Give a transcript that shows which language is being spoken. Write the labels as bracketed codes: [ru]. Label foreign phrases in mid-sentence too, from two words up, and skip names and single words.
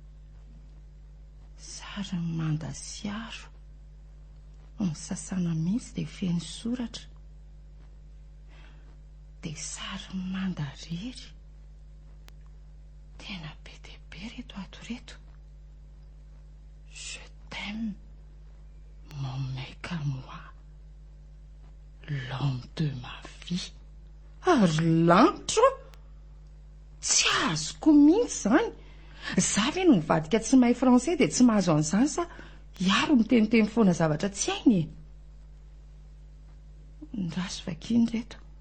[mg] Sary Manda Siaro ny sasana mihitsy dia feno soratra, dia sary Manda Rery tena be dia be reto ato reto. [fr] Je t'aime mon mec à moi, l'homme de ma vie. [mg] Ary lanitra tsy azoko mihitsy izany. Za ve no mivadika tsy mahay fransay dia tsy mahazo an'izany sa iaro miteniteny foana zavatra tsy hainy? Ndraso vakiny reto.